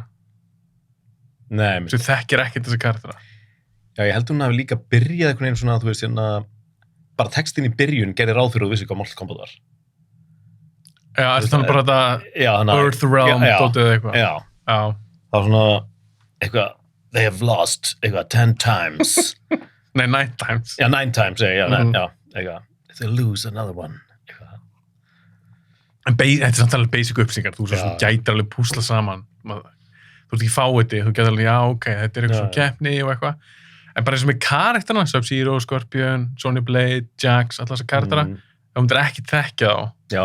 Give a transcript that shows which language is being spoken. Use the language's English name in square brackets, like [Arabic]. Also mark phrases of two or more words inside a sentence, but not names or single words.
[Icelandic] Nei. Sem þekkir ekkert þessi karaktera. Já, ég held hún hafi líka byrjað einhvern veginn svona, þú veist, hérna, bara textin í byrjun gerir ráð fyrir að þú vissi hvað Mortal Kombat var. Já, þetta er bara þetta Earthrealm dótið eða eitthvað. Já. Það var svona, eitthvað, [English] they have lost, [Icelandic] eitthvað, 10 times. Nei, 9 times. Já, 9 times, eitthvað, [English] if they lose another one, [Icelandic] eitthvað. En þetta er samt alveg basic uppsingar, þú gætir alveg púsla saman. Þú ert ekki fáiði, þú gætir alveg, já, ok, þetta er eitthvað svona keppni og eitthvað. En bara eins og með karakterna, Sub-Zero, Scorpion, Sonya Blade, Jax, alla þessa karaktera, þá myndir ekki þekkja þá. Já.